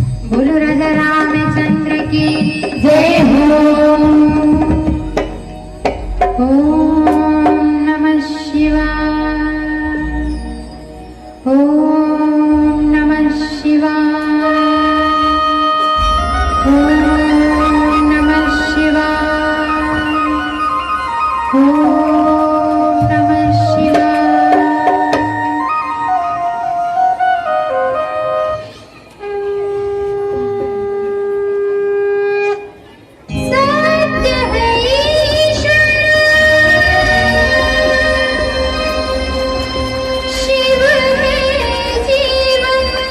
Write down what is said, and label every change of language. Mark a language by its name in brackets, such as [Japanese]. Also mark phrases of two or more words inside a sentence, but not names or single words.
[Hindi] बोलो राजा रामचंद्र की जय हो। [Sanskrit] ओम नमः शिवाय, ओम नमः शिवाय, ओम नमः शिवाय, ओम नमः शिवाय। [Hindi] सत्य है ईश्वर, शिव है जीवन,